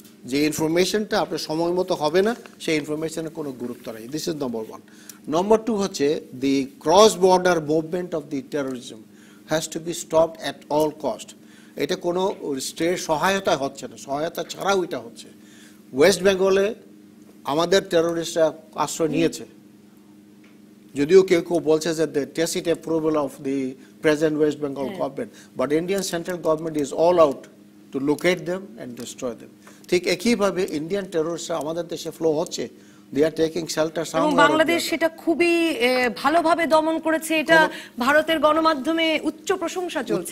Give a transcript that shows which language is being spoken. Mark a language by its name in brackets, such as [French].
[Bangla] যে ইনফরমেশনটা আপনার সময় মতো হবে না, সেই ইনফরমেশনের কোনো গুরুত্ব নেই। [English] This is number 1। [Bangla] নম্বর 2 হচ্ছে [English] The cross border movement of the terrorism has to be stopped at all cost. [Bangla] এটা কোনো স্টেট সহায়তা হচ্ছে না, সহায়তা ছাড়াও এটা হচ্ছে। ওয়েস্ট বেঙ্গলে আমাদের টেরোরিস্টরা আশ্রয় নিয়েছে, যদিও কেউ কেউ বলছে যে [English] the tacit approval of the present West Bengal government, but Indian central government is all out to locate them and destroy them. [Bangla] ঠিক একইভাবে ইন্ডিয়ান টেররিস্টরা আমাদের দেশে ফ্লো হচ্ছে, [English] they are taking shelter [Bangla] এবং [English] somewhere. [Bangla] বাংলাদেশ সেটা খুবই ভালোভাবে দমন করেছে, এটা ভারতের গণমাধ্যমে উচ্চ প্রশংসা চলছে।